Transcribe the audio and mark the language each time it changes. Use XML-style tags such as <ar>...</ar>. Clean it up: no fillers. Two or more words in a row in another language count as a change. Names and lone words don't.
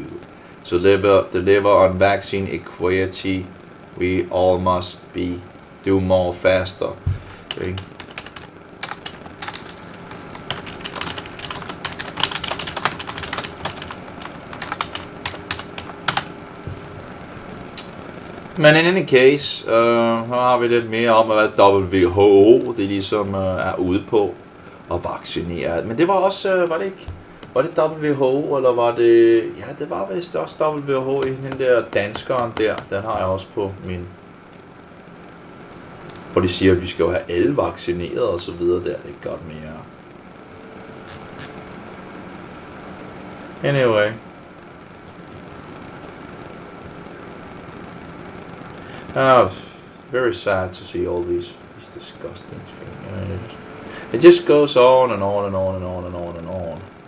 <en>To deliver on vaccine equity, we all must do more faster. Okay. Men in any case,</en> <da>så har vi lidt mere om, hvad WHO det ligesom er ude på at vaccinere. Men det var også, var det WHO, eller var det, ja, det var vist også WHO i den der danskeren der, den har jeg også på min, hvor de siger, at vi skal jo have alle vaccineret og så videre der, det er godt mere.</da> <en>Anyway. Very sad to see all these These disgusting things. It just goes on and on and on and on and on and on.</en>